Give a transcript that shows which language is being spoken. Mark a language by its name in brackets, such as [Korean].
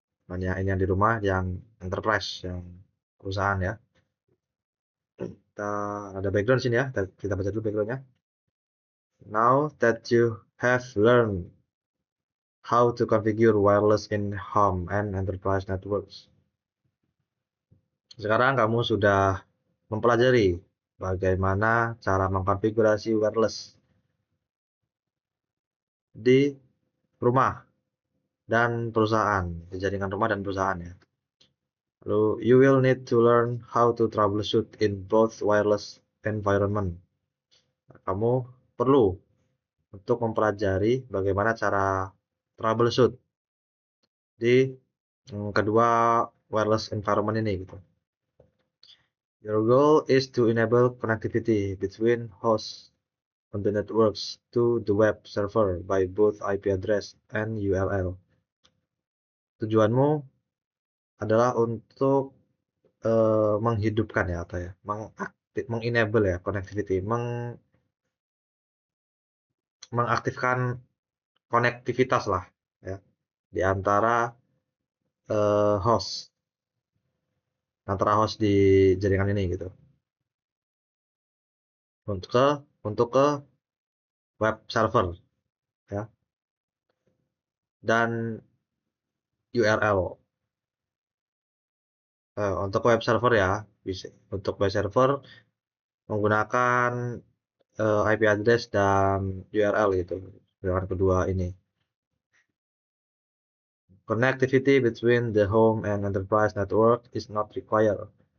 [Indonesian] Banyak ini yang di rumah, yang enterprise, yang perusahaan ya. Kita ada background sini ya. Kita baca dulu backgroundnya. [English] Now that you have learned how to configure wireless in home and enterprise networks. [Indonesian] Sekarang kamu sudah mempelajari bagaimana cara mengkonfigurasi wireless di rumah dan perusahaan, di jaringan rumah dan perusahaan ya. Lalu, [English] you will need to learn how to troubleshoot in both wireless environment. [Indonesian] Kamu perlu untuk mempelajari bagaimana cara troubleshoot di kedua wireless environment ini gitu. [English] Your goal is to enable connectivity between hosts on the networks to the web server by both IP address and URL. [Indonesian] Tujuanmu adalah untuk menghidupkan ya atau ya mengenable ya connectivity, mengaktifkan konektivitas lah ya di antara host di jaringan ini gitu untuk ke web server ya dan URL untuk web server ya bisa untuk web server menggunakan IP address dan URL gitu dengan kedua ini. [English] Connectivity between the home and enterprise network is not required.